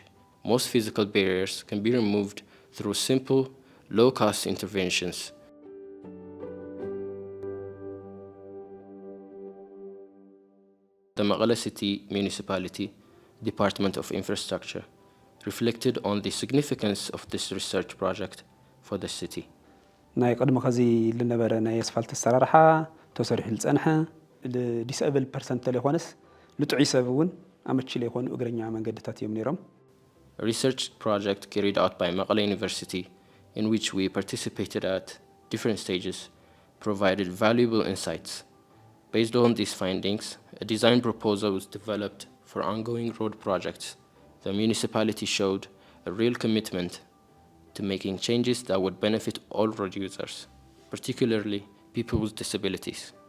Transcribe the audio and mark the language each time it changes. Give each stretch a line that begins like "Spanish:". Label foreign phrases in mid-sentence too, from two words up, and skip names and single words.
English: Most physical barriers can be removed through simple, low-cost interventions. The Mekelle City Municipality Department of Infrastructure reflected on the significance of this research project for the city.
Tigrinya: ናይ ቀድሞ ከዚ ልነበረ ናይ ኣስፋልት ኣሰራርሓ ተሰሪሑ ዝጸንሐ
English: disabled person
Tigrinya: ለይኾነስ ልጥዑይ ሰብ እውን ኣመቺ ለይኾኑ እግረኛ መንገድታት እዮም ነይሮም።
English: A research project carried out by Mekelle University, in which we participated at different stages, provided valuable insights. Based on these findings, a design proposal was developed for ongoing road projects. The municipality showed a real commitment to making changes that would benefit all road users, particularly people with disabilities.